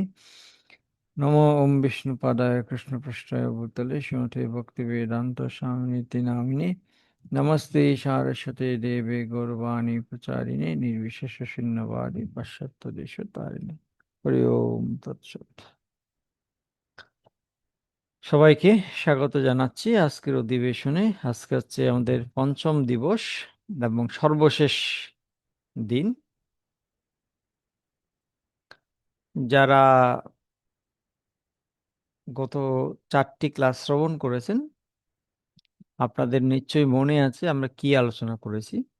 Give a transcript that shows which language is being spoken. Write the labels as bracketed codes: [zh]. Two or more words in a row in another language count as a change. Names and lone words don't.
[sa] नमो ओम विष्णुपादाय कृष्णपृष्ठाय भूतले श्रीमते भक्ति वेदांत स्वामिनिति नामिने नमस्ते सारस्वते देवे गौरवाणी प्रचारिणे निर्विशेष शून्यवादी पाश्चात्य देश तारिणे हरि ओम তৎসৎ। [bn] সবাইকে স্বাগত জানাচ্ছি আজকের অধিবেশনে। আজকে হচ্ছে আমাদের পঞ্চম দিবস এবং সর্বশেষ দিন। যারা গত 4টি ক্লাস শ্রবণ করেছেন, আপনাদের নিশ্চয়ই মনে আছে আমরা কি আলোচনা করেছি।